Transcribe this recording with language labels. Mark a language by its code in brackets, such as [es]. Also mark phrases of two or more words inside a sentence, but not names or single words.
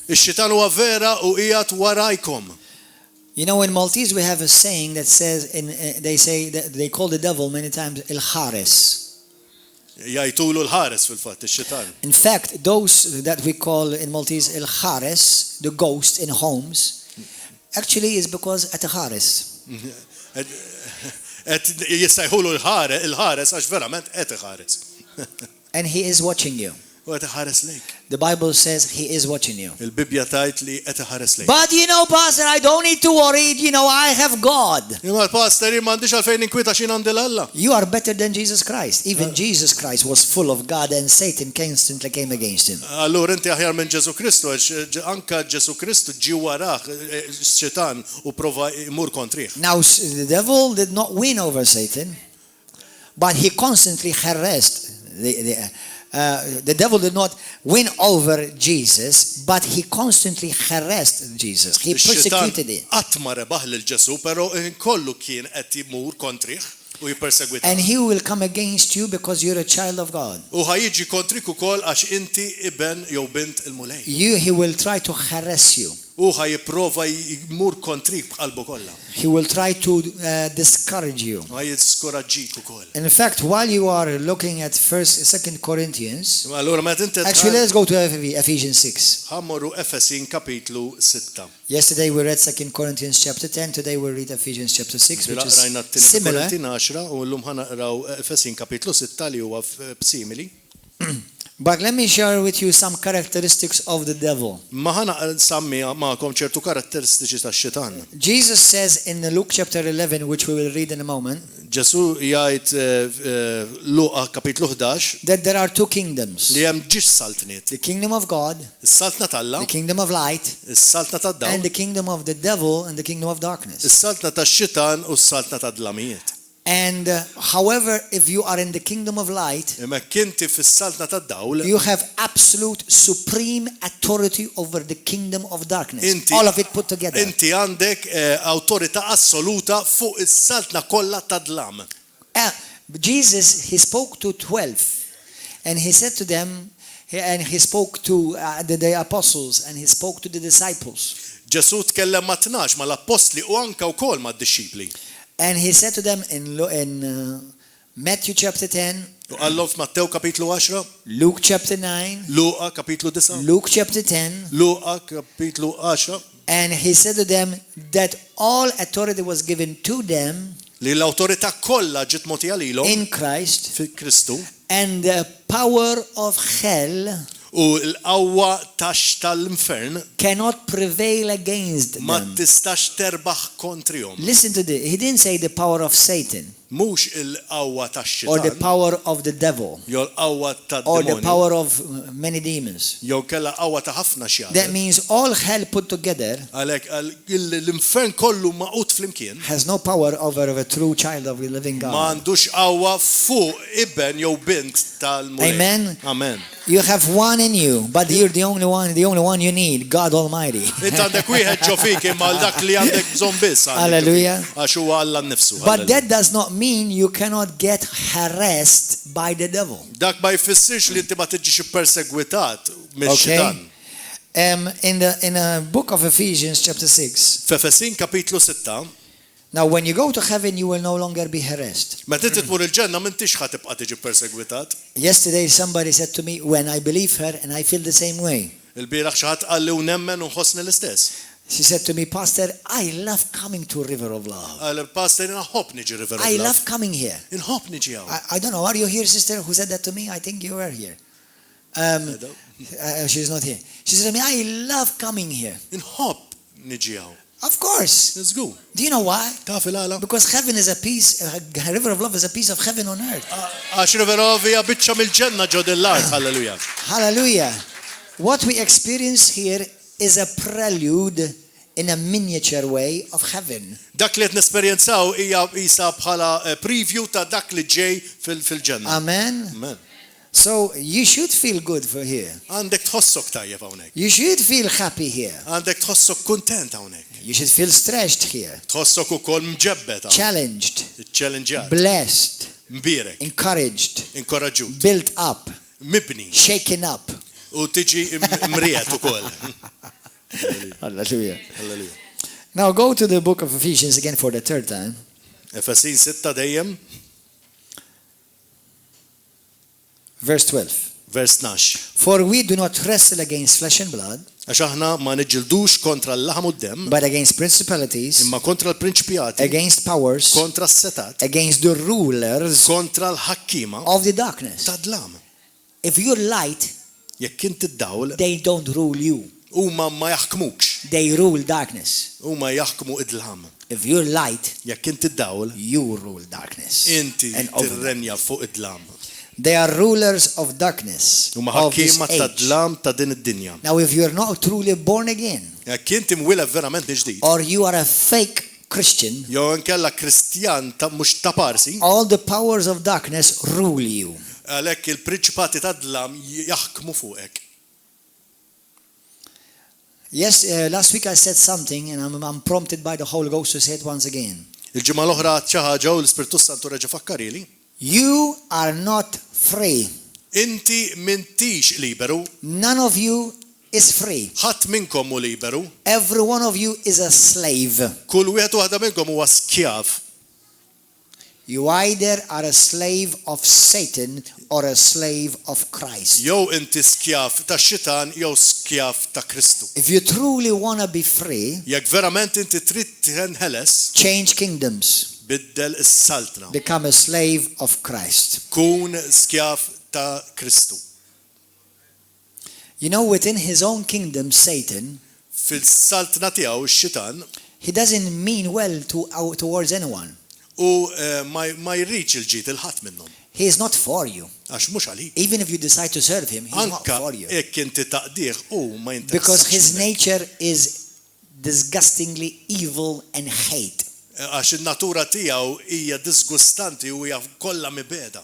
[mt] Ix-xitan huwa vera u qiegħed warajkom. [en] You know, in Maltese we have a saying that says, they call the devil many times il-Hares. [mt] Jgħidulu l-ħares fil-fatt ix-xitan. [en] In fact, those that we call in Maltese il-Hares, the ghost in homes, actually is because at the Hares. [mt] Qed jissejħulu l-ħares għax verament qed iħares. [en] And he is watching you. [mt] U qed iħares lejk. [en] The Bible says he is watching you. [mt] Il-Bibja tajt li qed iħares lejk. [en] But you know, Pastor, I don't need to worry. You know, I have God. [mt] Imma l-pastor m'għandix għalfejn inkwita x'in għandi l-Alla. [en] You are better than Jesus Christ. Even Jesus Christ was full of God and Satan constantly came against him. [mt] Allura inti aħjar minn Ġesu Kristu għax anke Ġesu Kristu ġi warah x-Xitan u prova jmur kontrih. [en] Now, the devil did not win over Satan, but he constantly harassed the devil did not win over Jesus, but he constantly harassed Jesus. He persecuted him. [mt] Qatt ma rebaħ lil Ġesu, però kollu kien qed jmur kontrih u jippersegwitah. [en] And he will come against you because you're a child of God. [mt] U ħajjiġi kontrik ukoll għax inti iben jew bint il-mulej. [en] He will try to harass you. [mt] U ħajjipprova jmur kontrik b'qalbu kollha. [en] He will try to discourage you. [mt] Ħajjiskoraġġik ukoll. [en] In fact, while you are looking at 2 Corinthians, [mt] Allura meta inti [en] actually let's go to Ephesians 6. [mt] ħammorru Efesin kapitlu 6. [en] Yesterday we read 2 Corinthians chapter 10, today we read Ephesians chapter 6, which is similar. [mt] U llum ħanaqraw Efesin kapitlu 6 li huwa simili. [en] But let me share with you some characteristics of the devil. [mt] Ma ħana sammi magħkom ċertu karatteristiċi tax-Xitan. [en] Jesus says in Luke chapter 11, which we will read in a moment, [mt] Ġesu jgħid Luqa kapitlu 11 [en] that there are two kingdoms. [mt] li hemm ġiex saltniet. [en] The kingdom of God, [mt] Is-saltna tal-Alla, [en] the kingdom of light, [mt] is-saltna tad-dawl, [en] and the kingdom of the devil and the kingdom of darkness. [mt] is-saltna tax-Xitan u s-saltna tad-dlamijiet. [en] And however, if you are in the kingdom of light, [mt] Imma kinti fis-saltna tad-dawl, [en] you have absolute supreme authority over the kingdom of darkness. [mt] Inti- [en] All of it put together. [mt] inti għandek awtorità assoluta fuq is-saltna kollha tad-dlam. [en] Jesus, he spoke to 12 and he said to them, and he spoke to the apostles and he spoke to the disciples. [mt] Ġesu tkellem ma' 12 mal-apostli u anke wkoll mad-dixxipli. [en] And he said to them in Matthew chapter 10, [mt] U qallhom f'Mattew kapitlu 10, [en] Luke chapter 9, [mt] Luqa kapitlu 9, [en] Luke chapter 10, [mt] Luqa kapitlu 10, [en] and he said to them that all authority was given to them [mt] li l-awtorità kollha ġiet mogħtija lilhom [en] in Christ, [mt] fi Kristu [en] and the power of hell [mt] u l-qawwa tal-infern [en] cannot prevail against [mt] ma [en] them. [mt] tistax terbaħ kontrihom. [en] Listen to this. He didn't say the power of Satan [mt] Mhux il-qawwa [en] or the [mt] tax-Xitan, [en] power of the devil [mt] jew l-qawwa [en] or the [mt] tad-demonju, [en] power of many demons. [mt] jew kellha qawwa ta' ħafna [en] That [mt] xjaqet. [en] means all hell put together [mt] Għalhekk l-infern kollu maqut flimkien [en] has no power over a true child of the living [mt] ma [en] God. [mt] għandux qawwa fuq iben jew bint tal-mulej. [en] Amen. [mt] Amen. [en] You have one in you, but you're the only one you need, God Almighty. [mt] Inti għandek wieħed ġo fik imma dak li għandek bżonn biss għandek. [en] Hallelujah. [mt] Għax huwa Alla nnifsu. [en] But that does not mean you cannot get harassed by the devil. [mt] Dak ma jfissirx li inti ma tiġix perseguitat mix-Xitan. [en] In the book of Ephesians chapter 6, [mt] F'Efesin kapitlu 6, [en] now when you go to heaven, you will no longer be harassed. [mt] meta inti tmur il-ġenna m'intix ħa tibqa' tiġi perseguitat. [en] Yesterday somebody said to me, when I believe her, and I feel the same way. [mt] Il-bieraħ xi ħadd qal li u nemmen u nħossni l-istess. [en] She said to me, Pastor, I love coming to River of Love. [mt] Qal il-pastor inħobb niġi River of [en] I [mt] Love. [en] love coming here. [mt] Inħobb niġi hawn. [en] I don't know, are you here, sister, who said that to me? I think you were here. She's not here. She said to me, I love coming here. [mt] Inħobb niġi hawn. [en] Of course. Let's go. Do you know why? [mt] Taf il-għala? [en] Because heaven is a piece, a River of Love is a piece of heaven on earth. [mt] Għax River of hija biċċa mill-ġenna ġo dell-art. [en] Halleluja. [mt] Hallelujah. [en] What we experience here is a prelude in a miniature way of heaven. [mt] Dak li qed nesperjenzaw hija qisha bħala preview ta' dak li ġej fil-ġenna. [en] Amen. [mt] Amen. [en] So you should feel good for here. [mt] Għandek tħossok tajjeb hawnhekk. [en] You should feel happy here. [mt] Għandek tħossok kuntent hawnhekk. [en] You should feel stretched here. [mt] Tħossok ukoll mġebbed hawn. [en] Challenged, [mt] Challengeat. [en] blessed, [mt] Mbirek. [en] encouraged, [mt] Inkoraġġut. [en] built up, [mt] Mibni. [en] shaken up. [mt] U tiġi mriet ukoll. [en] Hallelujah. [mt] Halleluja. [en] Now go to the book of Ephesians again for the third time. [mt] Efesin 6 dejjem, [en] Verse 12. [mt] vers 12. [en] For we do not wrestle against flesh and blood, [mt] Għax aħna ma niġġildux kontra l-laħam u d-dem, [en] but against principalities, [mt] imma kontra l-prinċipjati, [en] against powers, [mt] kontra s-setat, [en] against the rulers [mt] kontra l-ħakkima [en] of the darkness. [mt] ta' dlam. [en] If you're light, [mt] Jekk inti d-dawl, [en] they don't rule you. [mt] huma ma jaħkmukx, [en] They rule darkness. [mt] huma jaħkmu id-dlam. [en] If you're light, [mt] Jekk inti d-dawl, [en] you rule darkness. [mt] inti [en] And over them. [mt] tirrenja fuq id-dlam. [en] They are rulers of darkness [mt] Huma [en] of this [mt] ħakkiema [en] age. [mt] tad-dlam ta' din id-dinja. [en] Now, if you're not truly born again, [mt] Jekk inti mwiled verament ġdid, [en] or you are a fake Christian, [mt] jew inkella Kristjan ta' mhux ta' parsi, [en] all the powers of darkness rule you. [mt] għalhekk il-prinċipati tad-dlam jaħkmu fuqek. [en] Yes, last week I said something, and I'm prompted by the Holy Ghost to say it once again. [mt] Il-ġimgħa l-oħra xi ħaġa u l-Ispirtu Santu reġa' fakkarili. [en] You are not free. [mt] Inti m'intix liberu, [en] None of you is free. [mt] ħadd minnkom hu liberu, [en] Every one of you is a slave. [mt] kull wieħed waħda minnkom huwa skjav. [en] You either are a slave of Satan or a slave of Christ. [mt] Jew inti skjav tax-xitan jew skjav ta' Kristu. [en] If you truly want to be free, [mt] Jekk verament inti trid tinħeles, [en] change kingdoms. [mt] biddel is-saltna. [en] Become a slave of Christ. [mt] Kun skjav ta' Kristu. [en] You know, within his own kingdom, Satan, [mt] Fil-saltna tiegħu x-xitan [en] he doesn't mean well towards anyone. [mt] u ma jridx il-ġid il-ħadd minnhom. [en] He is not for you. [mt] Għax mhux għalik. [en] Even if you decide to serve him, he's not [mt] Anka [en] for you. [mt] jekk inti taqdih u ma jinteressax. [en] Because his [mt] minnek. [en] nature is disgustingly evil and hate. [mt] Għax in-natura tiegħu hija disgustanti u hija kollha mibeda.